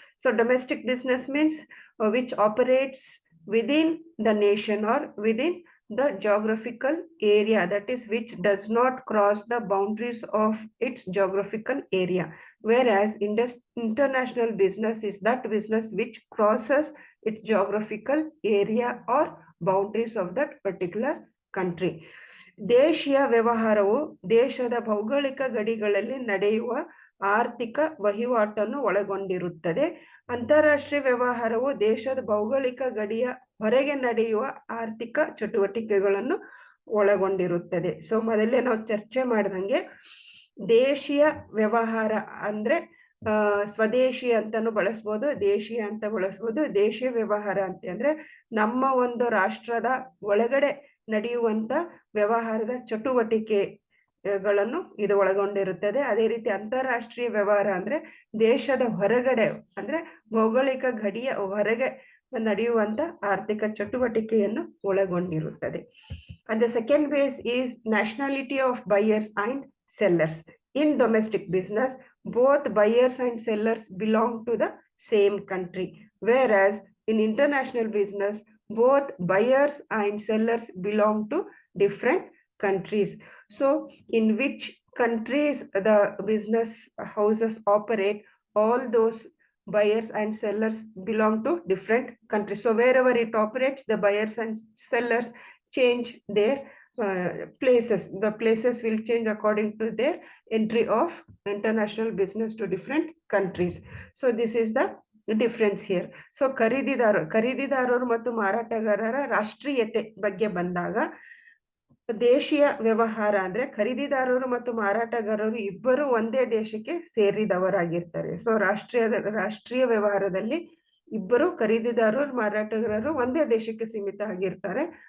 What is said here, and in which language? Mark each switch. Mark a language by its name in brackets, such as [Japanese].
[English] So domestic business means which operates within the nation or within the geographical area, that is which does not cross the boundaries of its geographical area, whereas international business is that business which crosses its geographical area or boundaries of that particular country. [Kannada] ದೇಶೀಯ ವ್ಯವಹಾರವು ದೇಶದ ಭೌಗೋಳಿಕ ಗಡಿಗಳಲ್ಲಿ ನಡೆಯುವ ಆರ್ಥಿಕ ವಹಿವಾಟನ್ನು ಒಳಗೊಂಡಿರುತ್ತದೆ. ಅಂತಾರಾಷ್ಟ್ರೀಯ ವ್ಯವಹಾರವು ದೇಶದ ಭೌಗೋಳಿಕ ಗಡಿಯ ಹೊರಗೆ ನಡೆಯುವ ಆರ್ಥಿಕ ಚಟುವಟಿಕೆಗಳನ್ನು ಒಳಗೊಂಡಿರುತ್ತದೆ. ಸೊ ಮೊದಲೇ ನಾವು ಚರ್ಚೆ ಮಾಡಿದಂಗೆ ದೇಶೀಯ ವ್ಯವಹಾರ ಅಂದ್ರೆ ಸ್ವದೇಶಿ ಅಂತಾನು ಬಳಸ್ಬೋದು, ದೇಶೀಯ ಅಂತ ಬಳಸ್ಬೋದು. ದೇಶೀಯ ವ್ಯವಹಾರ ಅಂತ ಅಂದ್ರೆ ನಮ್ಮ ಒಂದು ರಾಷ್ಟ್ರದ ಒಳಗಡೆ ನಡೆಯುವಂತ ವ್ಯವಹಾರದ ಚಟುವಟಿಕೆಗಳನ್ನು ಇದು ಒಳಗೊಂಡಿರುತ್ತದೆ. ಅದೇ ರೀತಿ ಅಂತಾರಾಷ್ಟ್ರೀಯ ವ್ಯವಹಾರ ಅಂದ್ರೆ ದೇಶದ ಹೊರಗಡೆ ಅಂದ್ರೆ ಭೌಗೋಳಿಕ ಗಡಿಯ ಹೊರಗೆ ನಡೆಯುವಂತ ಆರ್ಥಿಕ ಚಟುವಟಿಕೆಯನ್ನು ಒಳಗೊಂಡಿರುತ್ತದೆ. [English] And the second base is nationality of buyers and sellers. In domestic business, both buyers and sellers belong to the same country, whereas in international business, both buyers and sellers belong to different countries. So in which countries the business houses operate, all those buyers and sellers belong to different countries. So wherever it operates, the buyers and sellers change their places. The places will change according to their entry of international business to different countries. So this is the difference here. [Kannada] So ಖರೀದಿದಾರರು ಮತ್ತು ಮಾರಾಟಗಾರರ ರಾಷ್ಟ್ರೀಯತೆ ಬಗ್ಗೆ ಬಂದಾಗ ದೇಶೀಯ ವ್ಯವಹಾರ ಅಂದ್ರೆ ಖರೀದಿದಾರರು ಮತ್ತು ಮಾರಾಟಗಾರರು ಇಬ್ಬರು ಒಂದೇ ದೇಶಕ್ಕೆ ಸೇರಿದವರಾಗಿರ್ತಾರೆ. ಸೊ ರಾಷ್ಟ್ರೀಯ ವ್ಯವಹಾರದಲ್ಲಿ ಇಬ್ಬರು ಖರೀದಿದಾರರು ಮಾರಾಟಗಾರರು ಒಂದೇ ದೇಶಕ್ಕೆ ಸೀಮಿತ ಆಗಿರ್ತಾರೆ.